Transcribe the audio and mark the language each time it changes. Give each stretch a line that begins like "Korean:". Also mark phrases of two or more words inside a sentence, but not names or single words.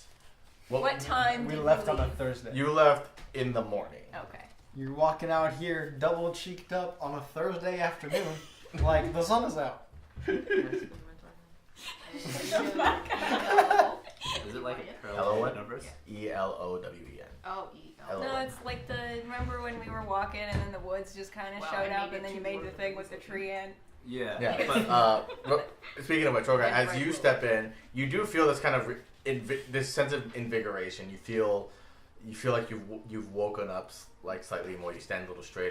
English: What time We did left you on a leave? Thursday. You left in the morning. Okay. You're walking out here double cheeked up on a Thursday afternoon, like the sun is out. Is it like a Elowyn? numbers? E-L-O-W-E-N. Oh, E-O. Elowyn. No, it's like remember when we were walking and then the woods just kind of Wow, showed I up made and then it you too made the more thing than with the this. tree in? Yeah. Yeah. But Speaking of which, Rogar, as you step in, you do feel this kind of this sense of invigoration. You feel like you've woken up like slightly more. You stand a little straighter.